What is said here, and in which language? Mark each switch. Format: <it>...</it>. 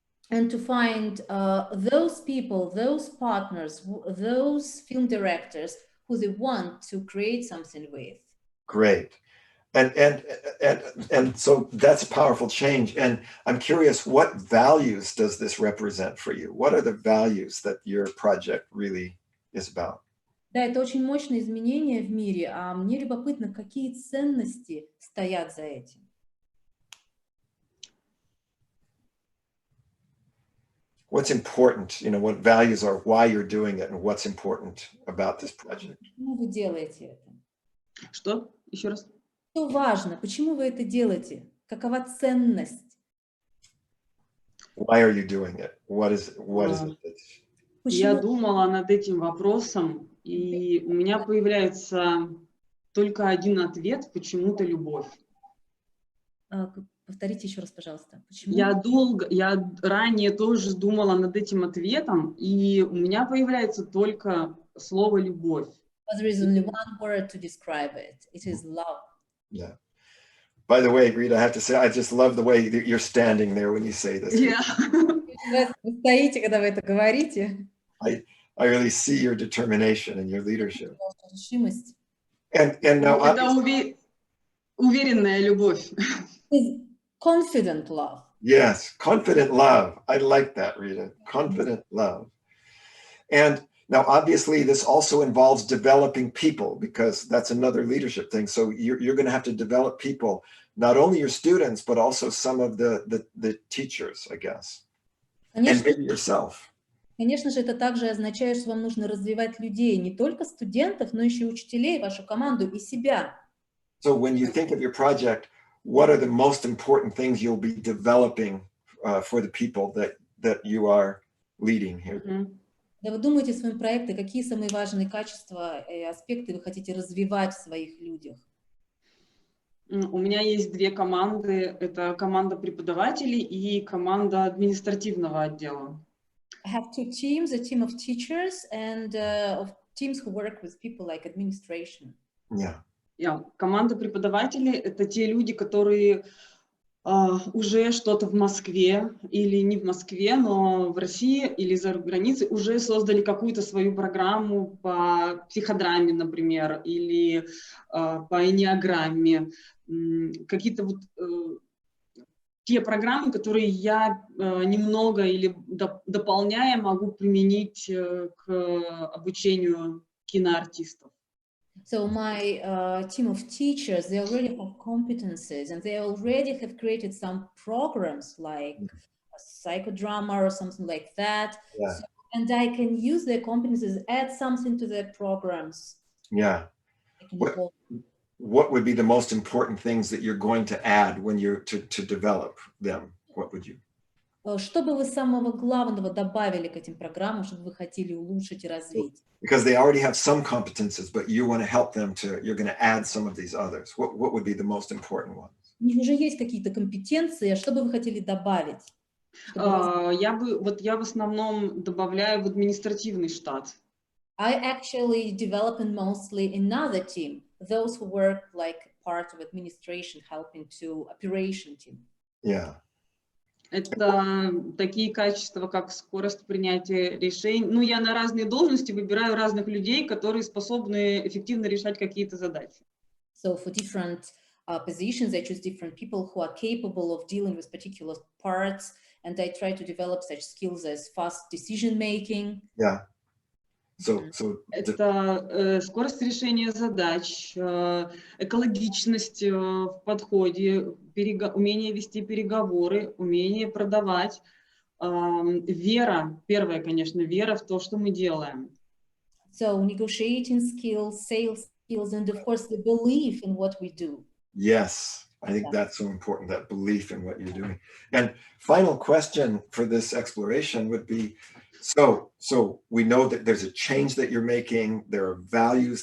<en>And to find those people, those partners, those film directors who they want to create something with. Great. And so that's a powerful change. And I'm curious, what values does this represent for you? What are the values that your project really is about?</en> <ru>Да, это очень мощное изменение в мире, а мне любопытно, какие ценности стоят за этим.</ru> <en>What's important, what values are, why you're doing it, and what's important about this project.</en> <ru>Почему вы делаете это? Что? Еще раз. Что важно? Почему вы это делаете? Какова ценность?</ru> <en>Why are you doing it? What is it?</en> <ru>Я Почему? думала над этим вопросом, и у меня появляется только один ответ: почему-то любовь. Повторите еще раз, пожалуйста. Почему? Я ранее тоже думала над этим ответом, и у меня появляется только слово «любовь».</ru> <en>There is only one word to describe it. It is love. Yeah. By the way, Rita, I have to say, I just love the way that you're standing there when you say this. Yeah.</en> <ru>Вы стоите, когда вы это говорите.</ru> <en>I really see your determination and your leadership.</en> <ru>Ваша решимость.</ru> <en>And now,</en> <ru>Это уверенная любовь.</ru> <en>Is confident love. yes, confident love. I like that, Rita. Confident love. And now, obviously, this also involves developing people, because that's another leadership thing. So you're going to have to develop people, not only your students, but also some of the teachers, I guess, and maybe yourself.</en> <ru>Конечно же, это также означает, что вам нужно развивать людей, не только студентов, но еще и учителей, вашу команду и себя.</ru> <en>So when you think of your project, what are the most important things you'll be developing for the people that you are leading here?</en> <ru>Когда вы думаете о своем проекте, какие самые важные качества и аспекты вы хотите развивать в своих людях? У меня есть две команды. Это команда преподавателей и команда административного отдела.</ru> <en>I have two teams, a team of teachers and of teams who work with people like administration. Yeah.</en> <ru>Команда преподавателей — это те люди, которые уже что-то в Москве или не в Москве, но в России или за границей уже создали какую-то свою программу по психодраме, например, или по энеограмме. Какие-то вот те программы, которые я немного или дополняя могу применить к обучению киноартистов.</ru> <en>So my team of teachers, they already have competencies and they already have created some programs like a psychodrama or something like that. Yeah. So, and I can use their competencies, add something to their programs. Yeah. What would be the most important things that you're going to add when you're to develop them? What would you?</en> <ru>Что бы вы самого главного добавили к этим программам, чтобы вы хотели улучшить и развить?</ru> <en>Because they already have some competences, but you want to help them you're going to add some of these others. What would be the most important ones?</en> <ru>У них уже есть какие-то компетенции, а что бы вы хотели добавить? Я в основном добавляю в административный штат.</ru> <en>I actually develop mostly another team, those who work like part of administration, helping to operation team. Yeah.</en> <ru>Это такие качества, как скорость принятия решений. Ну, я на разные должности выбираю разных людей, которые способны эффективно решать какие-то задачи.</ru> <en>So for different positions, I choose different people who are capable of dealing with particular parts, and I try to develop such skills as fast decision making. Yeah.</en> <ru>Это скорость решения задач, экологичность в подходе, умение вести переговоры, умение продавать, вера, первое, конечно, вера в то, что мы делаем.</ru> <en>So negotiating skills, sales skills, and of course the belief in what we do. Yes, I think that's so important, that belief in what you're doing. And final question for this exploration would be, so we know that there's a change that you're making. There are values.</en>